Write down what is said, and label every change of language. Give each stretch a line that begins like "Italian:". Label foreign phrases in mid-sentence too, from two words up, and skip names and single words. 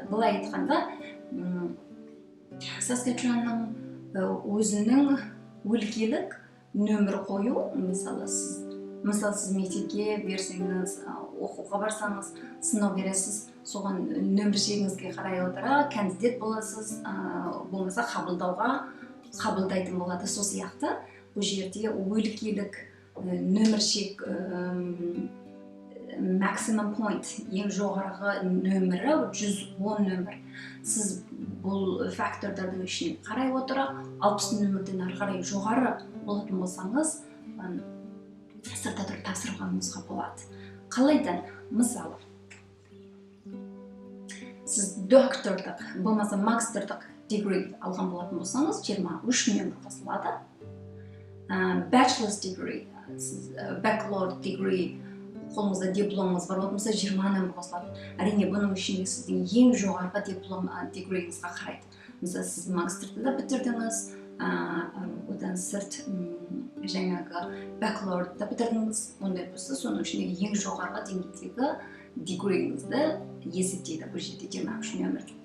Kazakh: Былай айтқанда, Saskatchewanның өзінің өлкелік нөмір қою, мысалы сіз мектепке берсеңіз, оқуға барсаңыз, сынау бересіз, соған нөміршегіңізге қарай отыра кандидат боласыз, болмаса қабылдайтын болады. Сол сияқты бұл жерде өлкелік нөміршек
English: maximum point,
Kazakh: ең жоғарғы нөмірі 110 нөмір. Сіз бұл фактордардың ішіне қарай отыра 60 нөмірден ары қарай жоғары болатын болсаңыз, сыртта тұрып тапсырғаныңызға болады. Қалайдан? Мысалы, сіз доктордық, болмаса мастердық degree алған болатын болсаңыз, 23 нөмір қосылады.
English: Bachelor's degree, baccalaureate degree,
Kazakh: қолыңызда дипломыңыз бар болса 20 нөмір қосылады. Әрине, бұның ішінде сіздің ең жоғарғы диплом дегрейіңізға қарайды. Мысалы, сіз мастерді да бітірдіңіз, одан сырт жаңағы бакалаврды бітірдіңіз, ондай болса соның ішіндегі ең жоғарғы деңгейдегі дегрейіңізді есептейді бұл жерде 23 нөмір.